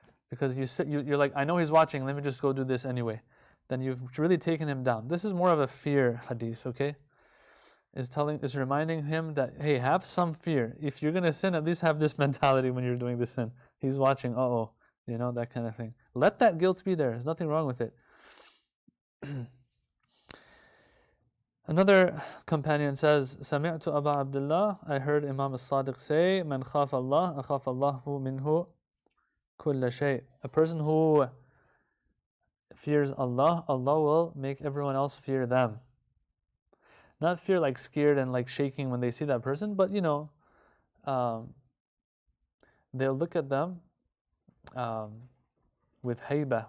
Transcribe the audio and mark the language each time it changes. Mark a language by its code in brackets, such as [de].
[en] Because you're like, I know He's watching, let me just go do this anyway. Then you've really taken him down. This is more of a fear hadith, okay? is reminding him that, hey, have some fear. If you're gonna sin, at least have this mentality when you're doing the sin. He's watching, that kind of thing. Let that guilt be there. There's nothing wrong with it. Another companion says, [ar] سمعت أبا عبد الله, [en] I heard Imam al-Sadiq say, [ar] من خاف الله أخاف الله منه كل شيء. [en] A person who fears Allah, Allah will make everyone else fear them. Not fear like scared and like shaking when they see that person, but they'll look at them with hayba.